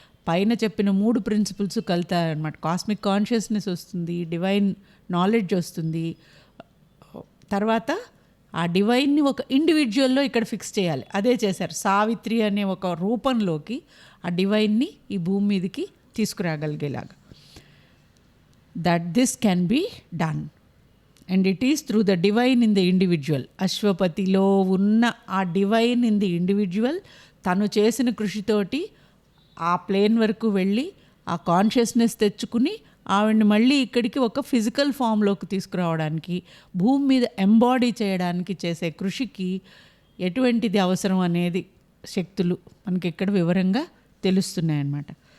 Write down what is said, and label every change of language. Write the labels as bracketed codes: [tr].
[te] పైన చెప్పిన 3 principles కలుతారనమాట. Cosmic consciousness వస్తుంది, డివైన్ నాలెడ్జ్ వస్తుంది, తర్వాత ఆ డివైన్ని ఒక ఇండివిజువల్లో ఇక్కడ ఫిక్స్ చేయాలి. అదే చేశారు. సావిత్రి అనే ఒక రూపంలోకి ఆ డివైన్ని ఈ భూమి మీదకి తీసుకురాగలిగేలాగా. [en] that this can be done and it is through the divine in the individual. [te] అశ్వపతిలో ఉన్న ఆ [en] divine in the individual [te] తను చేసిన కృషితోటి ఆ ప్లేన్ వరకు వెళ్ళి ఆ కాన్షియస్నెస్ తెచ్చుకుని ఆవిడ్ని మళ్ళీ ఇక్కడికి ఒక ఫిజికల్ ఫామ్లోకి తీసుకురావడానికి, భూమి మీద ఎంబాడీ చేయడానికి చేసే కృషికి ఎటువంటిది అవసరం అనేది శక్తులు మనకి ఇక్కడ వివరంగా తెలుస్తున్నాయన్నమాట.